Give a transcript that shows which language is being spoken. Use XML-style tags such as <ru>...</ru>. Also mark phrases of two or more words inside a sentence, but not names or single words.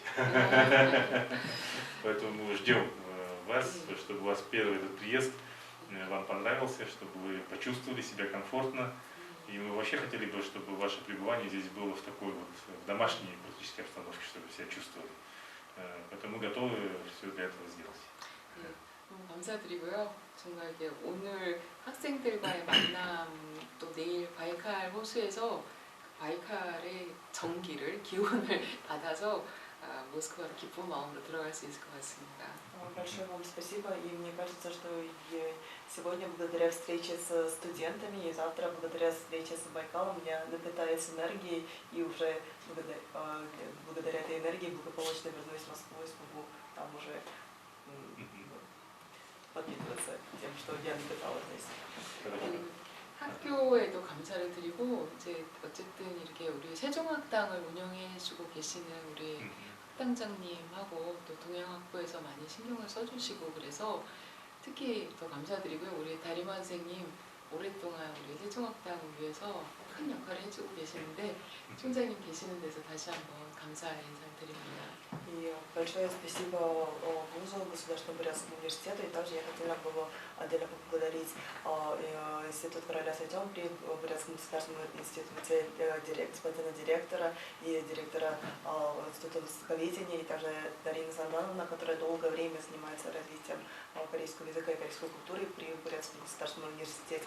<ru>Поэтому мы ждем вас, чтобы у вас первый этот приезд вам понравился, чтобы вы почувствовали себя комфортно. И мы вообще хотели бы, чтобы ваше пребывание здесь было в такой вот в домашней практически обстановке, чтобы себя чувствовали. Поэтому мы готовы все для этого сделать.</ru> <ko>네, 너무 감사드리고요. 정말 이게 오늘 학생들과의 만남 또 내일 바이칼 호수에서 그 바이칼의 전기를 기운을 받아서 모스크바로 기쁜 마음으로 들어갈 수 있을 것 같습니다.</ko> <ru>Большое вам спасибо, и мне кажется, что и сегодня благодаря встрече с студентами и завтра благодаря встрече с Байкалом я напитаюсь энергией и уже благодаря этой энергии благополучно вернусь в Москву и смогу там уже подпитываться тем, что я напитала здесь.</ru> <ko>그 학교에도 감사를 드리고 이제 어쨌든 이렇게 우리 세종학당을 운영해주고 계시는 우리 학당장님하고 또 동양학부에서 많이 신경을 써주시고 그래서 특히 더 감사드리고요. 우리 다리마 선생님 오랫동안 우리 세종학당을 위해서 큰 역할을 해주고 계시는데 총장님 계시는 데서 다시 한번 감사의 인사를 드립니다.</ko> <ru>И большое спасибо вузу, Государственному Бурятскому университету, и также я хотела бы отдельно поблагодарить Институт короля Сайтём при Бурятском государственном институте, господина директора и директора Института востоковедения, и также Дарина Сардановна, которая долгое время занимается развитием корейского языка и корейской культуры при Бурятском государственном университете.</ru>